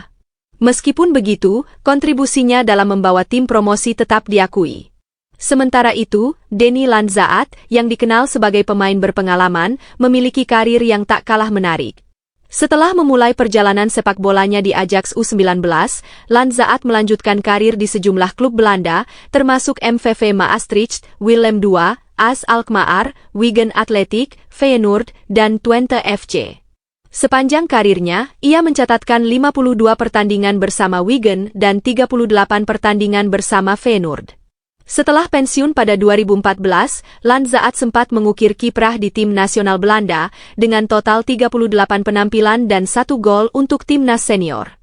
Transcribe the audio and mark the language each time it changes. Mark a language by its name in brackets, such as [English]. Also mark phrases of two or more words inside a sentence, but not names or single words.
[Indonesian] Meskipun begitu, kontribusinya dalam membawa tim promosi tetap diakui. Sementara itu, Denny Lanzaat, yang dikenal sebagai pemain berpengalaman, memiliki karir yang tak kalah menarik. Setelah memulai perjalanan sepak bolanya di Ajax U19, Lanzaat melanjutkan karir di sejumlah klub Belanda, termasuk MVV Maastricht, Willem II, AS Alkmaar, Wigan Athletic, Feyenoord, dan Twente FC. Sepanjang karirnya, ia mencatatkan 52 pertandingan bersama Wigan dan 38 pertandingan bersama Feyenoord. Setelah pensiun pada 2014, Lanzaat sempat mengukir kiprah di tim nasional Belanda dengan total 38 penampilan dan 1 gol untuk timnas senior.